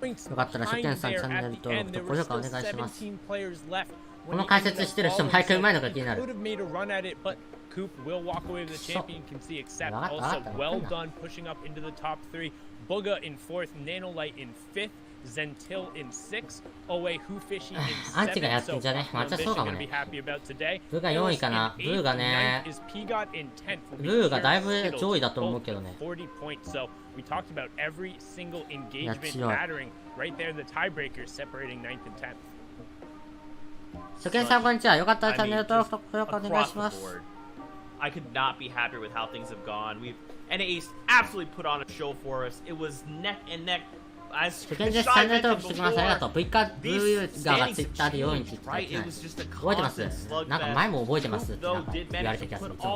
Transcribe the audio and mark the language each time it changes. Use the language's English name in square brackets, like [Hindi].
[Japanese] よかったら初見さんチャンネル登録と高評価お願いします。この解説してる人毎回うまいのが気になる。 [English] Coop will walk away with the champion. Can see accept. Also, well done pushing up into the top 3. Booga in 4th, Nanolite in 5th, Zentil in 6th, Owe Hoofishy in 7th. So, Fishy gonna be happy about today. [Japanese] ブーが4位かな。ブーがね、ブーがだいぶ上位だと思うけどね。 [English] 40 points. So, we talked about every single engagement mattering. Right there, the tiebreakers separating 9th and 10th. [Japanese] 初見さんこんにちは。よかったらチャンネル登録と高評価お願いします。 [English] I could not be happier with how things have gone. NA East absolutely put on a show for us. It was neck and neck. As [Japanese] 初見です。チャンネル登録してきます。ありがとう。ブーガーがツイッターで4位って言ってない。覚えてます？なんか前も覚えてますってなんか言われた気がする。